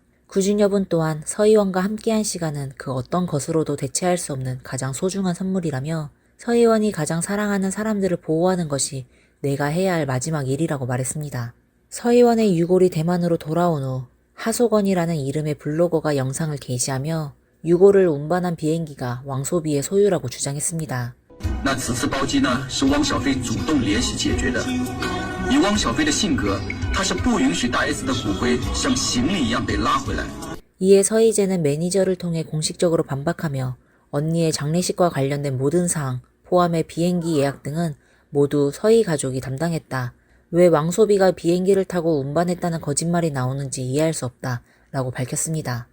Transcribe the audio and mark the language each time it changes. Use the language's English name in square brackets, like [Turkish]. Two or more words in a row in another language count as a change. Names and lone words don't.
[Korean] 구준엽은 또한 서의원과 함께한 시간은 그 어떤 것으로도 대체할 수 없는 가장 소중한 선물이라며 서의원이 가장 사랑하는 사람들을 보호하는 것이 내가 해야 할 마지막 일이라고 말했습니다. 서의원의 유골이 대만으로 돌아온 후 하소건이라는 이름의 블로거가 영상을 게시하며 유골을 운반한 비행기가 왕소비의 소유라고 주장했습니다. [Chinese] 那此次包机呢是汪小菲主动联系解决的。以汪小菲的性格，他是不允许大 S 的骨灰像行李一样被拉回来。 [Korean] 이에 서희재는 매니저를 통해 공식적으로 반박하며 언니의 장례식과 관련된 모든 사항, 포함해 비행기 예약 등은 모두 서희 가족이 담당했다. 왜 왕소비가 비행기를 타고 운반했다는 거짓말이 나오는지 이해할 수 없다 라고 밝혔습니다.